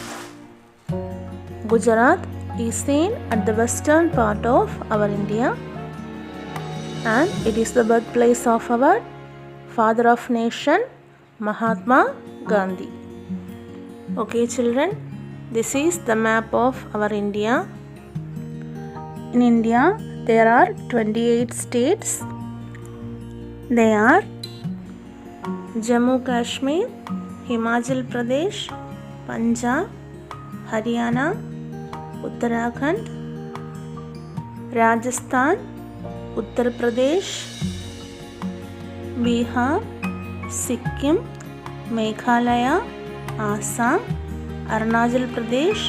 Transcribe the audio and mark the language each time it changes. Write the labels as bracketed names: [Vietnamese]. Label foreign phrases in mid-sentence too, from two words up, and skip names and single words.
[English] Gujarat is seen at the western part of our India, and it is the birthplace of our father of nation, Mahatma Gandhi. Okay children, this is the map of our India. In India, there are 28 states. They are Jammu Kashmir, Himachal Pradesh, Punjab, Haryana, Uttarakhand, Rajasthan, Uttar Pradesh, Bihar, Sikkim, Meghalaya, Assam, Arunachal Pradesh,